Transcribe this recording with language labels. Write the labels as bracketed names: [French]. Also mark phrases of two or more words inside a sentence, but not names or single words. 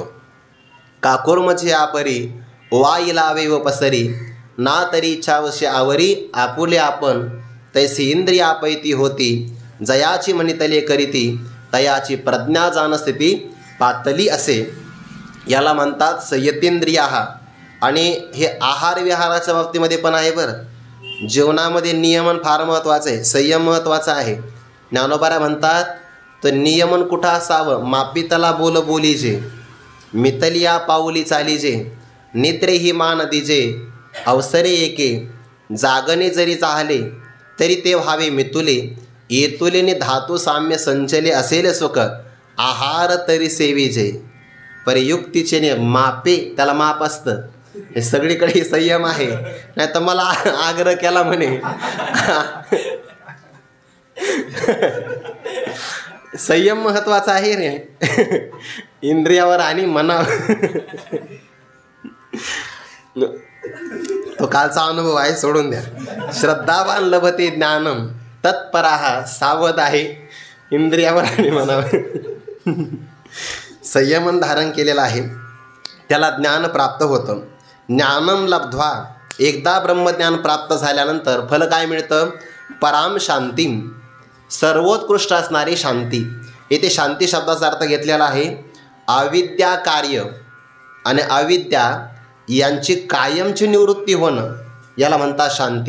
[Marathi] काकुर्मचे आपरी वा इलावे व पसरी, ना तरी इच्छावशी आवरी आपुले आपण, तैसी इंद्रिया पैती होती, जयाची म्हणितले करीती, तयाची प्रज्ञा जाणस्थिती पातली असे. याला म्हणतात संयतेंद्रिया. आणि हे आहार विहाराच्या बाबतीमध्ये पण आहे बरं. जेवणामध्ये नियमन फार महत्त्वाचं आहे, संयम महत्त्वाचा आहे. ज्ञानोबारा म्हणतात, तर नियमन कुठं असावं? मापितला बोल बोलीजे, मितलिया पाऊली चालीजे, निद्रे ही मान दिजे, अवसरे एके, जागणे जरी चाहले तरी ते व्हावे मितुले, येतुलेने धातू साम्य संचले असेल सुख, आहार तरी सेविजे. परियुक्तीचे मापे, त्याला माप असतं. हे सगळीकडे संयम आहे. नाही तर मला आग्रह केला म्हणे संयम महत्त्वाचा आहे रे, इंद्रियावर आणि मनावर. तो कालचा अनुभव आहे, सोडून द्या. [Sanskrit] श्रद्धावान लभते ज्ञानम, तत्पराहा, [Marathi] सावध आहे इंद्रियावर आणि मनावर. संयमन धारण केलेलं आहे, त्याला ज्ञान प्राप्त होतं. [Sanskrit] ज्ञानम लब्ध्वा, [Marathi] एकदा ब्रह्मज्ञान प्राप्त झाल्यानंतर फल काय मिळतं? [Sanskrit] पराम शांतीम, [Marathi] सर्वोत्कृष्ट असणारी शांती. येथे शांती शब्दाचा अर्थ घेतलेला आहे अविद्या कार्य आणि अविद्या यांची कायमची निवृत्ती होणं याला म्हणतात शांती.